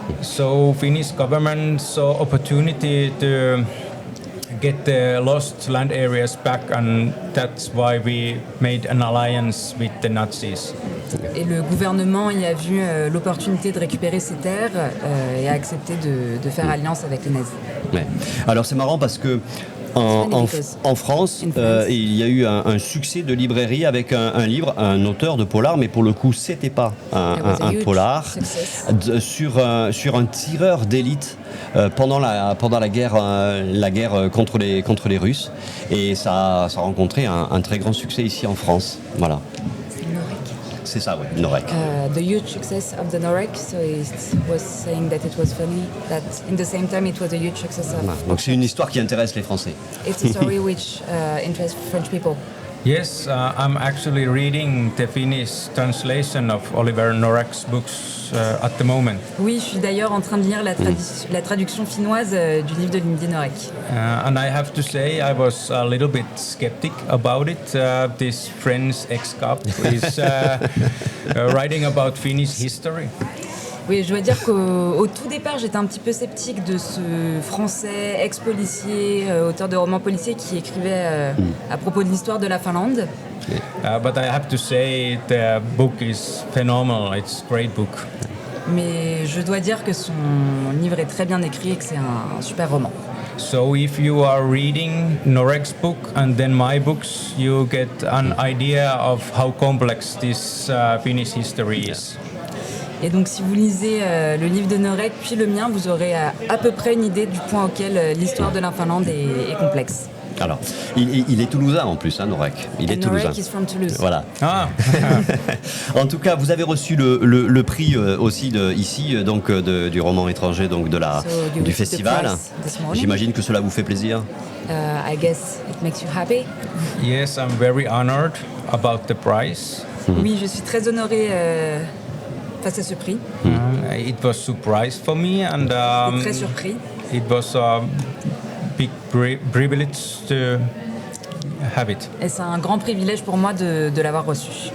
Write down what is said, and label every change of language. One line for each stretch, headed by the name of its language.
English: So Finnish government saw opportunity to get the lost land areas back, and that's why we made an alliance with the Nazis.
French: Et le gouvernement y a vu l'opportunité de récupérer ces terres et a accepté de faire alliance avec les nazis. Ouais. Alors c'est marrant parce que en France, il y a eu un succès de librairie avec un livre, un auteur de polar, mais pour le coup, c'était pas un polar, sur un tireur d'élite pendant la guerre contre les Russes. Et ça a rencontré un très grand succès ici en France. Voilà. C'est ça, oui, Norek.
English: The huge success of the Norek, so it was saying that it was funny, that in the same time it was a huge success of...
French: Donc c'est une histoire qui intéresse les Français.
English: It's a story which interests French people. Yes, I'm actually reading the Finnish translation of Oliver Norek's books at the moment.
French: Oui, je suis d'ailleurs en train de lire la traduction finnoise du livre de Lindy Norek.
English: And I have to say I was a little bit skeptic about it. This French ex-cop is writing about Finnish history.
French: Oui, je dois dire qu'au tout départ, j'étais un petit peu sceptique de ce Français ex-policier, auteur de romans policiers qui écrivait à propos de l'histoire de la Finlande.
English: But I have to say the book is phenomenal. It's a great book.
French: Mais je dois dire que son livre est très bien écrit et que c'est un super roman.
English: So if you are reading Norek's book and then my books, you get an idea of how complex this Finnish history is.
French: Et donc si vous lisez le livre de Norek puis le mien, vous aurez à peu près une idée du point auquel l'histoire de la Finlande est complexe. Alors, il est toulousain en plus, hein, Norek. Il est toulousain.
English: Norek is from Toulouse.
French: Voilà. Ah. En tout cas, vous avez reçu le prix aussi ici, donc du roman étranger, donc du festival. J'imagine que cela vous fait plaisir.
English: I guess it makes you happy. Yes, I'm very honored about the prize.
French: Oui, je suis très honorée face à ce prix.
English: It was surprise for me, and
French: très surpris.
English: It was a big privilege to have it.
French: Et c'est un grand privilège pour moi de l'avoir reçu.